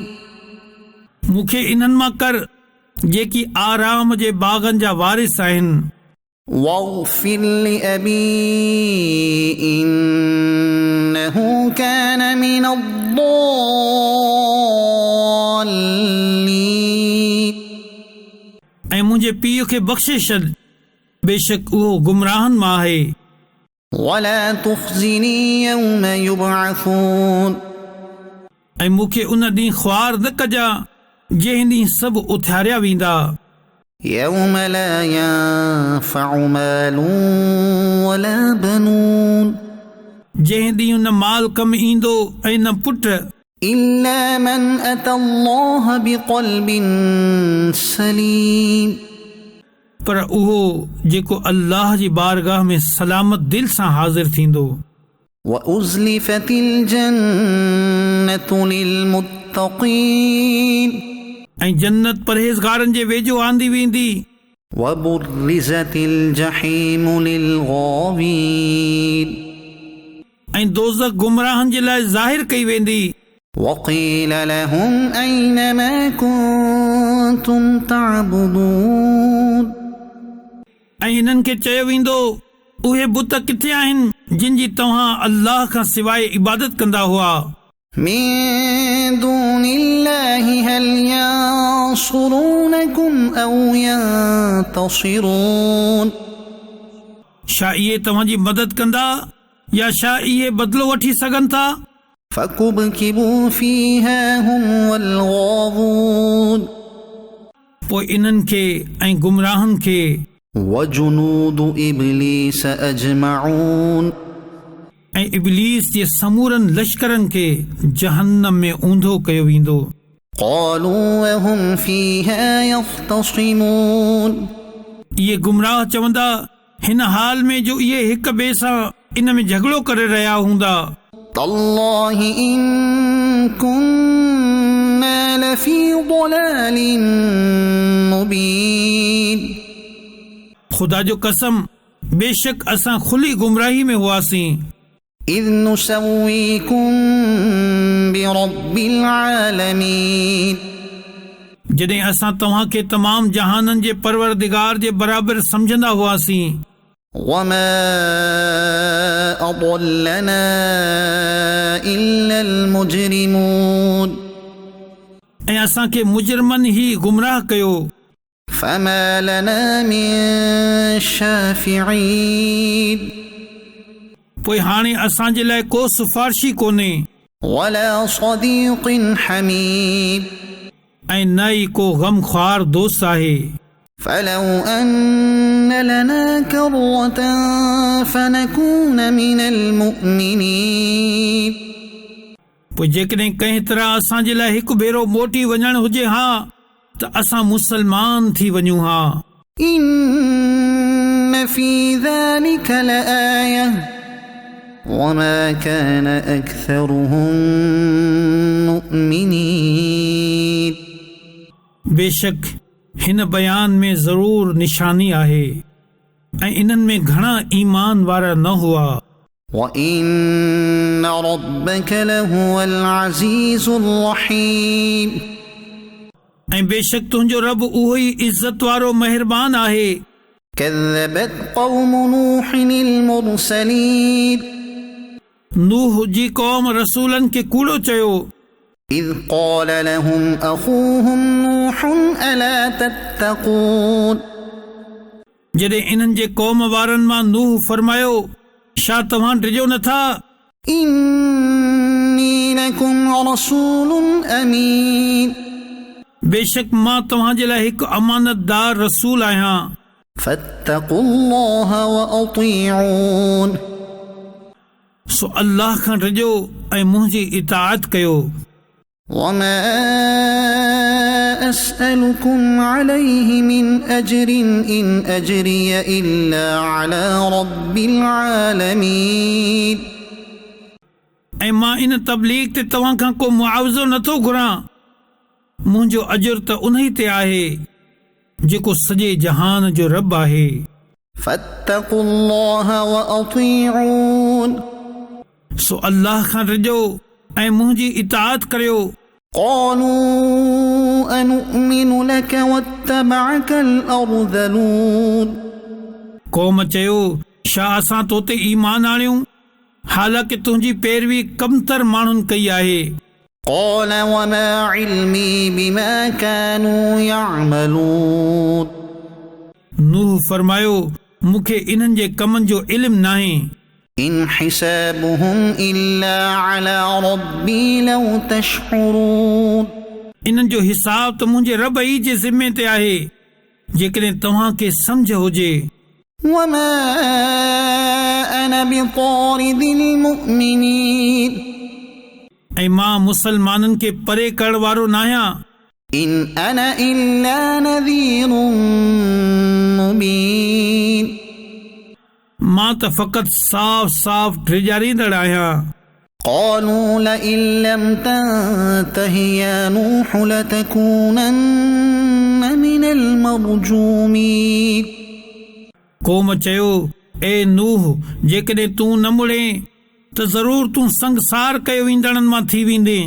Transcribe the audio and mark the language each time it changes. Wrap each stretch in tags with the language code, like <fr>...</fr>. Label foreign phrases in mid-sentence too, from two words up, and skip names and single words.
<sd>मूंखे इन्हनि मां कर जेकी आराम जे बाग़नि जा वारिस आहिनि।</sd> <ar>واغفر لأبي إنه كان من الضالين</ar> <sd>ऐं मुंहिंजे पीउ खे बख़्शे छॾ बेशक उहो गुमराहनि मां आहे।</sd> <ar>ولا تخزني يوم يبعثون</ar> <sd>ऐं मूंखे उन ॾींहुं ख्वार न कजां जंहिं ॾींहुं सभु उथियारिया वेंदा।</sd> <ar>يوم لا ينفع مال ولا بنون</ar> <sd>जंहिं ॾींहुं न माल कमु ईंदो ऐं न पुट</sd> <ar>إلا من أتى الله بقلب سليم</ar> <sd>पर उहो जेको अल्लाह जी बारगाह में सलामत दिल सां हाज़िर थींदो।</sd> <ar>وأزلفت الجنة للمتقين</ar> <sd>ऐं जन्नत परहेज़गारनि जे वेझो आंदी वेंदी।</sd> <ar>وبرزت الجحيم للغاوين</ar> <sd>ऐं दोज़ख गुमराहनि जे लाइ ज़ाहिर कई वेंदी।</sd> <ar>وقيل لهم أين ما كنتم تعبدون</ar> <sd>ऐं हिननि खे चयो वेंदो उहे बुत किथे आहिनि जिन जी तव्हां अल्लाह खां सवाइ इबादत कंदा हुआ।</sd> <ar>من دون الله هل ينصرونكم أو ينتصرون</ar> <sd>छा इहे तव्हांजी मदद कंदा या छा इहे बदिलो वठी सघनि था?</sd> <ar>فكبكبوا فيها هم والغاوون</ar> <sd>पोइ इन्हनि खे ऐं गुमराहनि खे</sd> <ar>وجنود إبليس أجمعون</ar> <sd>ऐं इब्लीस जे समूरनि लश्करनि खे जहन्नम में ऊंधो कयो वेंदो।</sd> <ar>قالوا وهم فيها يختصمون</ar> <sd>इहे गुमराह चवंदा हिन हाल में जो इहे हिक ॿिए सां इन में झगड़ो करे रहिया हूंदा</sd> <ar>تالله إن كنا لفي ضلال مبين</ar> <sd>ख़ुदा जो कसम बेशक असां खुली गुमराही में हुआसीं</sd> <ar>إذ نسويكم برب العالمين</ar> <sd>जॾहिं असां तव्हांखे तमाम जहाननि जे परवरदिगार जे बराबरि समझंदा हुआसीं</sd> <ar>وما أضلنا إلا المجرمون</ar> <sd>ऐं असांखे मुजरमनि ई गुमराह कयो</sd> <ar>فما لنا من شافعين</ar> <sd>पोइ हाणे असांजे लाइ को सिफारिशी कोन्हे</sd> <ar>ولا صديق حميم</ar> <sd>ऐं न ई को गमख्वार दोस्त आहे</sd> <ar>فلو أن لنا كرة فنكون من المؤمنين</ar> <sd>पोइ जेकॾहिं कंहिं तरह असांजे लाइ हिकु भेरो मोटी वञणु हुजे हा त असां मुसलमान थी वञूं हा</sd> <ar>إن في ذلك لآية وما كان أكثرهم مؤمنين</ar> <sd>बेशक हिन बयान में ज़रूर निशानी आहे ऐं इन्हनि में घणा ईमान वारा न हुआ</sd> <ar>وإن ربك لهو العزيز الرحيم</ar> <sd>ऐं बेशक तुंहिंजो रब उहो ई इज़त वारो महिरबान आहे</sd> <ar>كذبت قوم نوح المرسلين</ar> <sd>नूह जी क़ौम रसूलनि खे कूड़ो चयो</sd> <ar>إذ قال لهم أخوهم نوح ألا تتقون</ar> <sd>जॾहिं इन्हनि जे क़ौम वारनि मां नूह फरमायो छा तव्हां डिॼो नथा</sd> <ar>إني لكم رسول أمين</ar> <sd>बेशक मां तव्हांजे लाइ हिकु अमानतदार रसूल आहियां</sd> <ar>فاتقوا الله وأطيعون</ar> <sd>सो अल्लाह खां डिॼो ऐं मुंहिंजी इताअत कयो</sd> <ar>وما أسألكم عليه من أجر إن أجري إلا على رب العالمين</ar> <sd>ऐं मां इन तबलीग ते तव्हां खां को मुआवज़ो नथो घुरां मुंहिंजो अजुर त उन ई ते आहे जेको सॼे जहान जो रब आहे</sd> <ar>فاتقوا الله وأطيعون</ar> <sd>सो अल्लाह खां डिॼो ऐं मुंहिंजी इताअत करियो</sd> <ar>قالوا أنؤمن لك واتبعك الأرذلون</ar> <sd>क़ौम चयो छा असां तो ते ईमान आणियूं हालांकि तुंहिंजी पैरवी कमतर माण्हुनि कई आहे</sd> <ar>قال وما علمي بما كانوا يعملون</ar> <sd>नूह फरमायो मूंखे इन्हनि जे कमनि जो इल्मु नाहे</sd> <ar>إن حسابهم إلا على ربي لو تشعرون</ar> <sd>इन्हनि जो हिसाब त मुंहिंजे रब ई जे ज़िम्मे ते आहे जेकॾहिं तव्हांखे सम्झ हुजे</sd> <ar>وما أنا بطارد المؤمنين</ar> <sd>ऐं मां मुसलमाननि खे परे करण वारो न आहियां</sd> <ar>إن أنا إلا نذير مبين</ar> <sd>मां त फ़क़ति साफ़ साफ़ ड्रिजारींदड़ आहियां</sd> <ar>قالوا لئن لم تنته يا نوح لتكونن من المرجومين</ar> <sd>क़ौम चयो ए नूह जेकॾहिं तूं न मुड़े त ज़रूर तूं संगसार कयो वेंदड़नि मां थी वेंदे</sd>